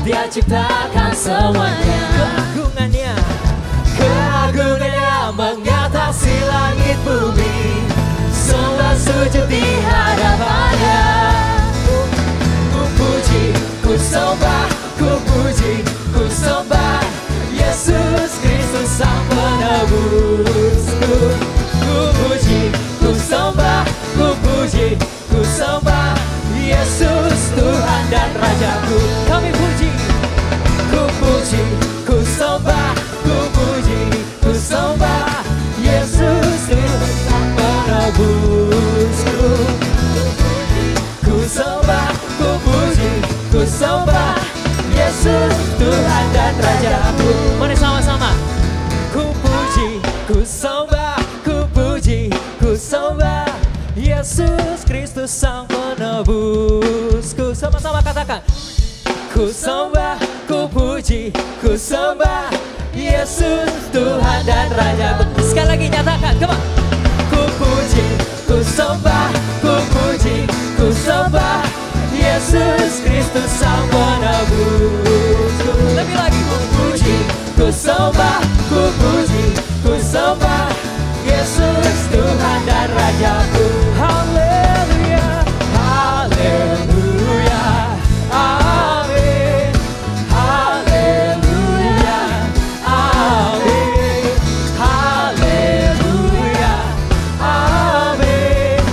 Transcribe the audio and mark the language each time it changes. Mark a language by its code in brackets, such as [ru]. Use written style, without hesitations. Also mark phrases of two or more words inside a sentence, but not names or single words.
[id] menciptakan semuanya. Keagungannya mengatasi langit bumi. Sembah sujud di hadapannya. Ku puji, ku sembah, ku puji, ku sembah Yesus Kristus Sang Penebusku. Ku puji, ku sembah, ku puji, ku sembah Yesus Tuhan dan Rajaku. kami puji, Ku puji, ku sembah, ku puji, ku sembah Yesus Tuhan Sang Penebusku. Ku sembah, ku puji, ku sembah Yesus Tuhan dan Rajaku. mari sama-sama. Ku puji, ku sembah, ku puji, ku sembah Yesus Kristus Sang Penebusku. Sama-sama katakan. Ku sembah, ku puji, ku sembah Yesus Tuhan dan Rajaku. Sekali lagi nyatakan, [en] come on. [id] Ku puji, ku sembah, ku puji, ku sembah Yesus Kristus Sang Penebusku. Lebih lagi. Ku puji, ku sembah, ku puji, ku sembah Yesus Tuhan dan Rajaku. Haleluya, Haleluya, amin. Haleluya, amin. Haleluya, amin.